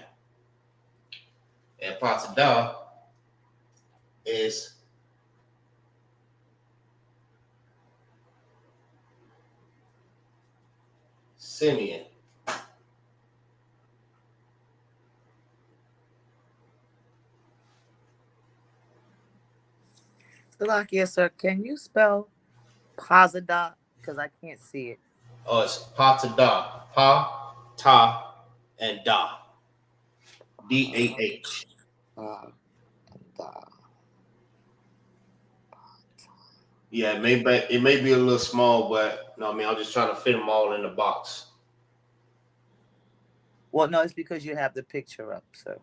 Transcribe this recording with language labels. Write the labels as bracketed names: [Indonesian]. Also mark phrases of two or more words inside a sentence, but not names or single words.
[English] And patadah is Simeon. Salakia, sir, can you spell Pazada? Because I can't see it. Oh, it's patadah. Pa, ta, and da. D-A-H. Yeah, it may be a little small, but no, I mean, I'm just trying to fit them all in the box. Well, no, it's because you have the picture up, so.